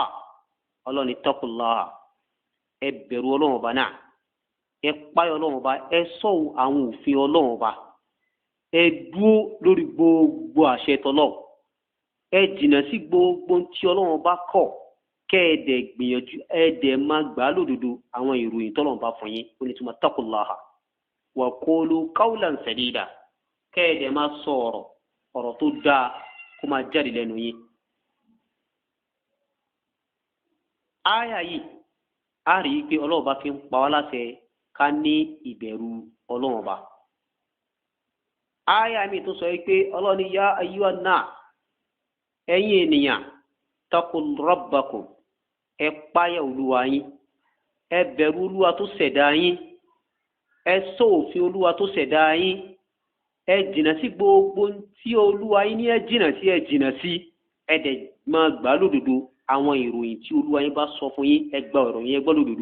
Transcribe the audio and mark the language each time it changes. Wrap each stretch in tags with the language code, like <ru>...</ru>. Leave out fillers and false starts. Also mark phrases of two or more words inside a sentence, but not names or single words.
<yo>Ọlọ́run ni taqullaha, ẹ bẹ̀rù Ọlọ́run ọba náà, ẹ páyà Ọlọ́run ọba, ẹ sọ àwọn òfin Ọlọ́run ọba, ẹ dúró lórí gbogbo àṣẹ tọlọ́run, ẹ jìnnà sí gbogbo tí Ọlọ́run ọba kọ̀, kẹ́ ẹ dẹ̀ gbìyànjú ẹ dẹ̀ máa gbà á lódodo àwọn ìròyìn tọ́lọ́run bá fún yín. Ó ní túmọ̀</yo> <ar>اتقوا الله وقولوا قولا سديدا,</ar> <yo>kẹ́ ẹ dẹ̀ máa sọ ọ̀rọ̀ tó dáa kó máa jáde lẹ́nu yín. Áyà yìí a rí i pé Ọlọ́run bá fi ń pa wá láṣẹ ká ní ìbẹ̀rù Ọlọ́run ọba. Áyà mi tó sọ yìí pé Ọlọ́run ní</yo> <ar>يا أيها الناس,</ar> <yo>ẹ̀yin ènìyàn,</yo> <ar>اتقوا ربكم,</ar> <yo>ẹ páyà Olúwa yín, ẹ bẹ̀rù Olúwa tó ṣẹ̀dá yín, ẹ sọ òfin Olúwa tó ṣẹ̀dá yín, ẹ jìnnà sí gbogbo tí Olúwa yín ní ẹ jìnnà sí, ẹ dẹ̀ máa gbà lódodo àwọn ìròyìn tí Olúwa yín bá sọ fún yín, ẹ gba ìròyìn yẹn gbọ́ lódodo.</yo>